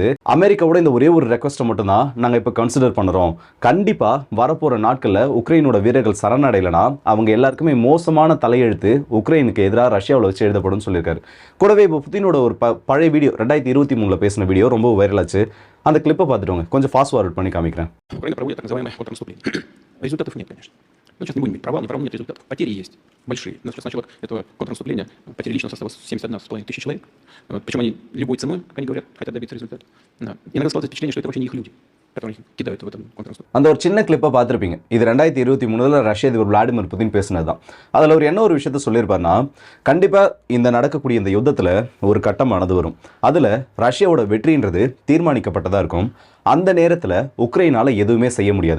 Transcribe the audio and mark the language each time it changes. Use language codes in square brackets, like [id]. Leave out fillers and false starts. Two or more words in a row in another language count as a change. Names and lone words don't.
[ta] அமெரிக்காவோட இந்த ஒரே ஒரு ரெக்வஸ்ட்டை மட்டும்தான் நாங்கள் இப்போ கன்சிடர் பண்ணுறோம். கண்டிப்பாக வரப்போகிற நாட்களில் உக்ரைனோட வீரர்கள் சரணடையலைன்னா அவங்க எல்லாருக்குமே மோசமான தலையெழுத்து உக்ரைனுக்கு எதிராக ரஷ்யாவில் வச்சு எழுதப்படும் சொல்லியிருக்காரு. கூடவே இப்போ புதினோட ஒரு பழைய வீடியோ 2023 பேசின வீடியோ ரொம்ப வைரலாச்சு. அந்த கிளிப்பை பார்த்துட்டு கொஞ்சம் [en] fast forward [ta] பண்ணி காமிக்கிறேன். [ru] Результатов нет, конечно. Но сейчас не будем говорить провал, не провал, нет результатов. Потери есть большие. Сначала этого контрнаступления потери личного состава 71,5 тысяч человек. Причем они любой ценой, как они говорят, хотят добиться результата. Да. Иногда складывается впечатление, что это вообще не их люди, которые кидают в этом контрнаступление. [ta] அந்த ஒரு சின்ன கிளிப்பை பார்த்துருப்பீங்க. இது 2023 ரஷ்ய அதிபர் விளாடிமிர் புதின் பேசினது தான். அதில் அவர் என்ன ஒரு விஷயத்த சொல்லியிருப்பார்னா, கண்டிப்பாக இந்த நடக்கக்கூடிய இந்த யுத்தத்தில் ஒரு கட்டமானது வரும். அதில் ரஷ்யாவோட வெற்றின்றது தீர்மானிக்கப்பட்டதாக இருக்கும். அந்த நேரத்தில் உக்ரைனால் எதுவுமே செய்ய முடியாது.